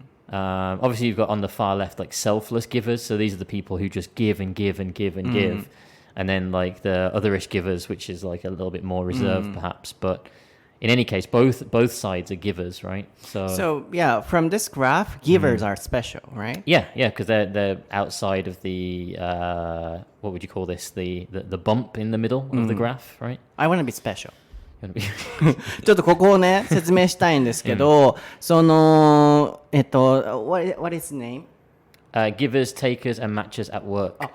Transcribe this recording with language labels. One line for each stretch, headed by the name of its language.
English: Obviously, you've got on the far left like selfless givers, so these are the people who just give and give and give and give, and then like the otherish givers, which is like a little bit more reserved, perhaps. But in any case, both sides are givers, right? So yeah, from this graph, givers are special, right? Yeah, because they're outside of the what would you call this? The bump in the middle of the graph, right? I want to be special.
Japanese: ちょっとここをね説明したいんですけど、その
English: what is his name? Givers, takers, and matchers at work.